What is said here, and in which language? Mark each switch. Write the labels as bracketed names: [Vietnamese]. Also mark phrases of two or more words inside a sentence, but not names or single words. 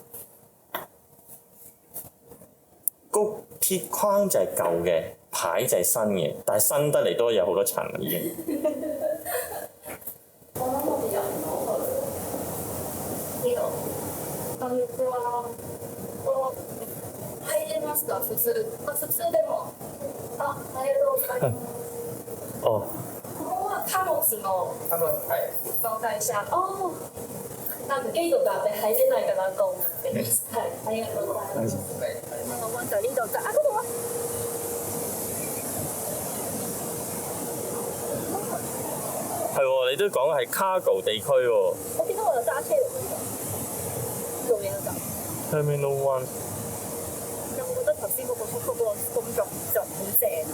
[Cantonese] 個鐵框就係舊嘅， 牌就係新嘅，但係新得嚟都有好多層已經。我諗我哋入唔到去呢度。 [Japanese] 入りますか普通。普通でも。ありがとうございます。哦，ここは貨物の紹介者。哦。なんか基度が入れないかなと思ってます。はい、ありがとうございます。 [Cantonese] 我揾到呢度就嗰度啊。係喎，你都講係 cargo 地區喎。我見到我有揸車嚟呢度，做嘢嗰陣。 [English] Terminal One [Cantonese] 有冇覺得頭先嗰個叔叔嗰個工作就好正啊？